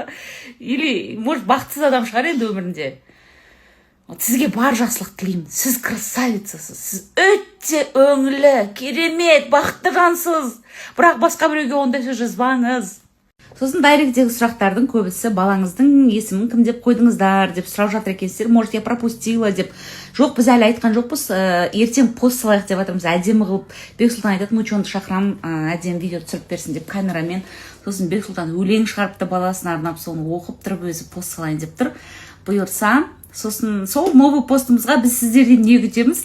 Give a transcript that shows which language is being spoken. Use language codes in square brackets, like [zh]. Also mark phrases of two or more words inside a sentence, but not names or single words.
[ru] Или, может, [kk] бақытсыз адам шығар енді өмірінде. Сізге бар жақсылық тілеймін. Сіз красавицасыз. Сіз өте өңілі, керемет, бақытты жансыз. Бірақ басқа біреуге ондай сөз жазбаңыз. Сосын дайректегі сұрақтардың көбісі балаңыздың есімін кім деп қойдыңыздар деп сұрап жатыр екенсіздер. [ru] Может, я пропустила деп. [kk] Жоқ, біз әлі айтқан жоқпыз. Ертең пост салайық деп жатырмыз. Әдемі қылып. Бексұлтан айтады, мучонды шақырамын, әдемі видео түсіріп берсін деп камерамен. Сосын Бексұлтан өлең шығарыпты, баласына арнап соны оқып тұрып өзі пост салайын деп тұр. Бұйырса, сосын сол новый постымызға біз сіздерден не күтеміз?